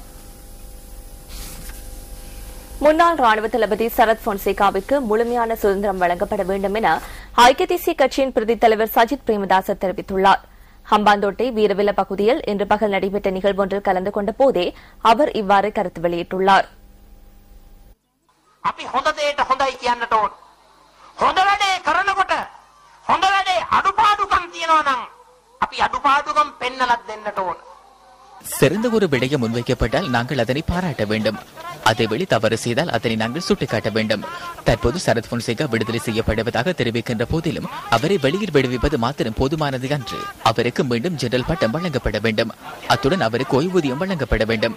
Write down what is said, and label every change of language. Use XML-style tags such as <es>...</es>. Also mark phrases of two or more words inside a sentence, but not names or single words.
<ta>முன்னாள் ராணுவ தளபதி சரத் பொன்சேகாவிற்கு முழுமையான சுதந்திரம் வழங்கப்பட வேண்டும் என ஐக்கிய தேசிய கட்சியின் பிரதி தலைவர் சஜித் பிரேமதாச தெரிவித்துள்ளார். ஹம்பாந்தோட்டை வீரவில பகுதியில் இன்று பகல் நடைபெற்ற நிகழ்வொன்றில் கலந்து கொண்ட போதே அவர் இவ்வாறு கருத்து வெளியிட்டுள்ளார்.</ta> <si>අපි හොඳ දෙයට හොඳයි කියන්නට ඕන. හොඳ වැඩේ කරනකොට හොඳ වැඩේ අඩුපාඩුකම් තියෙනවා නම් අපි අඩුපාඩුකම් පෙන්නලත් දෙන්නට ඕන.</si> <ta>சிறந்த ஒரு விடயம் முன்வைக்கப்பட்டால் நாங்கள் அதனை பாராட்ட வேண்டும். அதேவேளை தவறு செய்தால் அதனை நாங்கள் சுட்டிக்காட்ட வேண்டும். தற்போது சரத் பொன்சேகா விடுதலை செய்யப்படுவதாக தெரிவிக்கின்ற போதிலும் அவரை வெளியில் விடுவிப்பது மாத்திரம் போதுமானது அன்று. அவருக்கு மீண்டும் ஜெனரல் பட்டம் வழங்கப்பட வேண்டும். அத்துடன் அவருக்கு ஓய்வூதியம் வழங்கப்பட வேண்டும்.</ta>